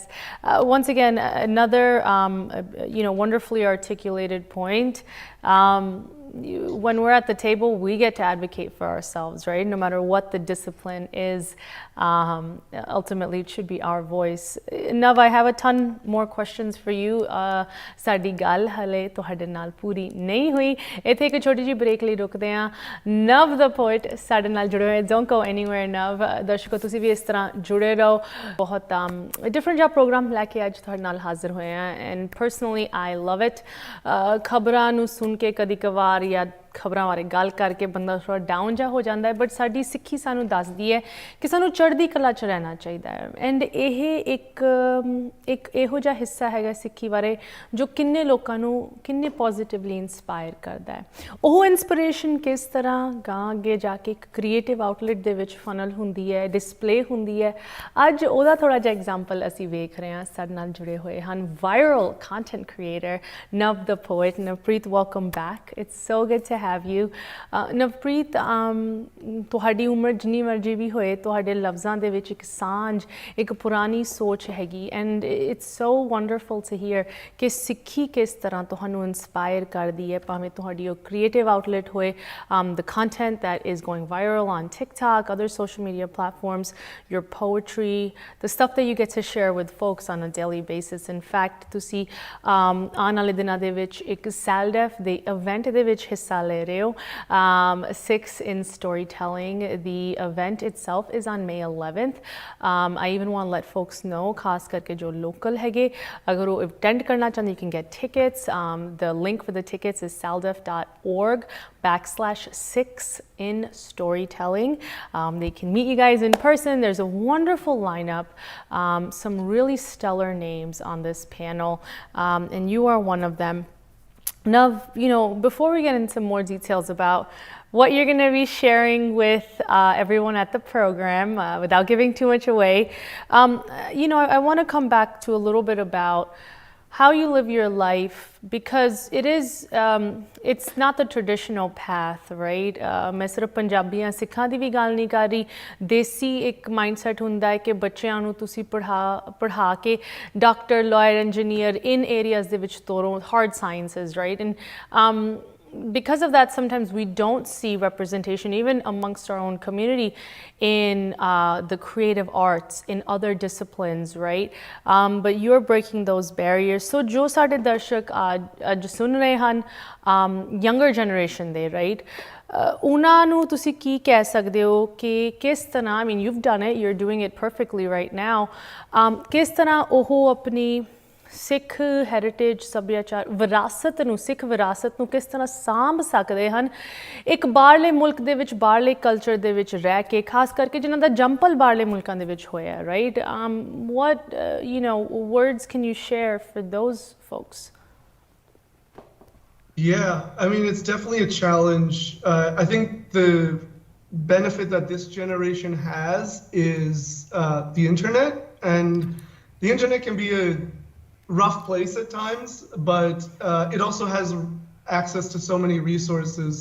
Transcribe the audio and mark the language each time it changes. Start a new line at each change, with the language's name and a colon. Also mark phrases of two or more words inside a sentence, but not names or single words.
English: Once again, another, wonderfully articulated point. When we're at the table, we get to advocate for ourselves, right? No matter what the discipline is, ultimately it should be our voice. Nav, I have a ton more questions for you.
Punjabi: ਸਾਡੀ ਗੱਲ ਹਲੇ ਤੁਹਾਡੇ ਨਾਲ ਪੂਰੀ ਨਹੀਂ ਹੋਈ. ਇੱਥੇ ਇੱਕ ਛੋਟੀ ਜਿਹੀ ਬ੍ਰੇਕ ਲਈ ਰੁਕਦੇ ਹਾਂ. Nav the Poet ਸਾਡੇ ਨਾਲ ਜੁੜੇ ਹੋਏ.
English: Don't go anywhere,
Punjabi: Nav. ਦਰਸ਼ਕੋ ਤੁਸੀਂ ਵੀ ਇਸ ਤਰ੍ਹਾਂ ਜੁੜੇ ਰਹੋ. ਬਹੁਤ ਡਿਫਰੈਂਟ ਜਿਹਾ ਪ੍ਰੋਗਰਾਮ ਲੈ ਕੇ ਅੱਜ ਤੁਹਾਡੇ ਨਾਲ ਹਾਜ਼ਰ ਹੋਏ ਹਾਂ.
English: And personally, I love it.
Punjabi: ਖਬਰਾਂ ਨੂੰ ਸੁਣ ਕੇ ਕਦੀ ਕਵਾਰ ਜਾਂ ਖਬਰਾਂ ਬਾਰੇ ਗੱਲ ਕਰਕੇ ਬੰਦਾ ਥੋੜਾ ਡਾਊਨ ਜਾ ਹੋ ਜਾਂਦਾ ਹੈ, ਬਟ ਸਾਡੀ ਸਿੱਖੀ ਸਾਨੂੰ ਦੱਸਦੀ ਹੈ ਕਿ ਸਾਨੂੰ ਚੜ੍ਹਦੀ ਕਲਾ 'ਚ ਰਹਿਣਾ ਚਾਹੀਦਾ ਹੈ. ਐਂਡ ਇਹ ਇੱਕ ਇਹੋ ਜਿਹਾ ਹਿੱਸਾ ਹੈਗਾ ਸਿੱਖੀ ਬਾਰੇ ਜੋ ਕਿੰਨੇ ਲੋਕਾਂ ਨੂੰ ਕਿੰਨੇ
English: positively inspire
Punjabi: ਕਰਦਾ ਹੈ. ਉਹ ਇੰਸਪੀਰੇਸ਼ਨ ਕਿਸ ਤਰ੍ਹਾਂ ਗਾਂ ਅੱਗੇ ਜਾ ਕੇ ਇੱਕ
English: creative outlet
Punjabi: ਦੇ ਵਿੱਚ ਫਨਲ ਹੁੰਦੀ ਹੈ, ਡਿਸਪਲੇ ਹੁੰਦੀ ਹੈ, ਅੱਜ ਉਹਦਾ ਥੋੜਾ ਜਿਹਾ ਐਗਜ਼ਾਮਪਲ ਅਸੀਂ ਵੇਖ ਰਹੇ ਹਾਂ. ਸਾਡੇ ਨਾਲ ਜੁੜੇ ਹੋਏ ਹਨ
English: viral content creator
Punjabi: Nav the Poet.
English: Navpreet, welcome back. It's so good to have you.
Punjabi: Navpreet, ਤੁਹਾਡੀ ਉਮਰ ਜਿੰਨੀ ਮਰਜ਼ੀ ਵੀ ਹੋਏ, ਤੁਹਾਡੇ ਲਫ਼ਜ਼ਾਂ ਦੇ ਵਿੱਚ ਇੱਕ ਸਾਂਝ, ਇੱਕ ਪੁਰਾਣੀ ਸੋਚ ਹੈਗੀ.
English: and it's so wonderful to hear
Punjabi: ਕਿ ਸਿੱਖੀ ਕਿਸ ਤਰ੍ਹਾਂ ਤੁਹਾਨੂੰ ਇੰਸਪਾਇਰ ਕਰਦੀ ਹੈ, ਭਾਵੇਂ ਤੁਹਾਡੀ ਉਹ
English: creative outlet
Punjabi: ਹੋਏ,
English: the content that is going viral on TikTok, other social media platforms, your poetry, the stuff that you get to share with folks on a daily basis. In fact,
Punjabi: ਤੁਸੀਂ ਆਉਣ ਵਾਲੇ ਦਿਨਾਂ ਦੇ ਵਿੱਚ ਇੱਕ SALDEF ਦੇ ਇਵੈਂਟ ਦੇ ਵਿੱਚ ਹਿੱਸਾ ਲੈ ਰਹੇ ਹੋ, Sikhs in Storytelling.
English: The event itself is on May 11th. I even want to let folks know,
Punjabi: ਖਾਸ ਕਰਕੇ ਜੋ local ਹੈਗੇ, ਅਗਰ ਉਹ attend ਕਰਨਾ ਚਾਹੁੰਦੇ,
English: you can get tickets. The link for the tickets is saldef.org/Sikhs in Storytelling. They can meet you guys in person. There's a wonderful lineup, some really stellar names on this panel, and you are one of them. Nav, before we get into more details about what you're going to be sharing with everyone at the program, without giving too much away, I want to come back to a little bit about how you live your life, because it's not the traditional path, right?
Punjabi: ਮੈਂ ਸਿਰਫ ਪੰਜਾਬੀਆਂ ਸਿੱਖਾਂ ਦੀ ਵੀ ਗੱਲ ਨਹੀਂ ਕਰ ਰਹੀ. ਦੇਸੀ ਇੱਕ ਮਾਈਂਡਸੈਟ ਹੁੰਦਾ ਹੈ ਕਿ ਬੱਚਿਆਂ ਨੂੰ ਤੁਸੀਂ ਪੜ੍ਹਾ ਕੇ
English: doctor, lawyer, engineer
Punjabi: ਇਨ ਏਰੀਆਜ਼ ਦੇ ਵਿੱਚ ਤੋਰੋ,
English: hard sciences, right? ਐਂਡ because of that, sometimes we don't see representation, even amongst our own community, in the creative arts, in other disciplines, right? But you're breaking those barriers. So,
Punjabi: ਜੋ ਸਾਡੇ ਦਰਸ਼ਕ ਅੱਜ ਸੁਣ ਰਹੇ ਹਨ,
English: younger generation
Punjabi: ਦੇ, right? ਉਹਨਾਂ ਨੂੰ ਤੁਸੀਂ ਕੀ ਕਹਿ ਸਕਦੇ ਹੋ ਕਿ ਕਿਸ ਤਰ੍ਹਾਂ,
English: I mean, you've done it, you're doing it perfectly right now.
Punjabi: ਕਿਸ ਤਰ੍ਹਾਂ ਉਹ ਆਪਣੀ ਸਿੱਖ ਹੈਰੀਟੇਜ ਸੱਭਿਆਚਾਰ ਵਿਰਾਸਤ ਨੂੰ, ਸਿੱਖ ਵਿਰਾਸਤ ਨੂੰ ਕਿਸ ਤਰ੍ਹਾਂ ਸਾਂਭ ਸਕਦੇ ਹਨ ਇੱਕ ਬਾਹਰਲੇ ਮੁਲਕ ਦੇ ਵਿੱਚ, ਬਾਹਰਲੇ ਕਲਚਰ ਦੇ ਵਿੱਚ ਰਹਿ ਕੇ, ਖਾਸ ਕਰਕੇ ਜਿਨ੍ਹਾਂ ਦਾ ਜੰਪਲ ਬਾਹਰਲੇ ਮੁਲਕਾਂ ਦੇ ਵਿੱਚ ਹੋਇਆ, ਰਾਈਟ?
English: What words can you share for those folks? Yeah, I mean, it's definitely a challenge. I think the benefit that this generation has is the internet, and the internet can be a rough place at times, but it also has access to so many resources.